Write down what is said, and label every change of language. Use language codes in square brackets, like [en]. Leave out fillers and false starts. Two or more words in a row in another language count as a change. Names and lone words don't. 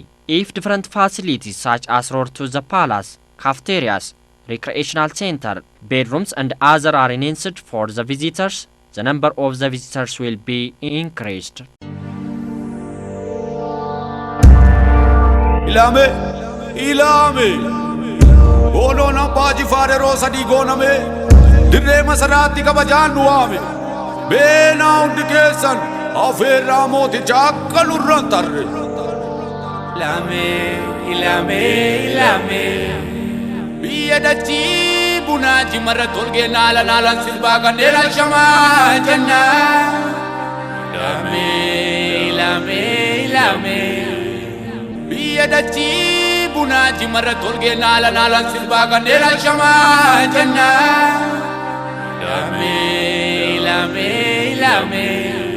[en] If different facilities such as road to the palace, cafeterias, recreational center, bedrooms and other are enhanced for the visitors, the number of the visitors will be increased. [om] ilame ilame Boolon Abbaa Jifaar yeroo sadii gooname dirree Masaraatti kabajaan du'aame beenaa hundi keessan afeerraa mooticha akka lurran tarre ilame biyya dachii bunaa jimarra tolgee naalan sirbaa kanneen shamaa jenna ilame biyya dachii bunaa jimarra tolgee naalan sirbaa kanneen shamaa jenna ilame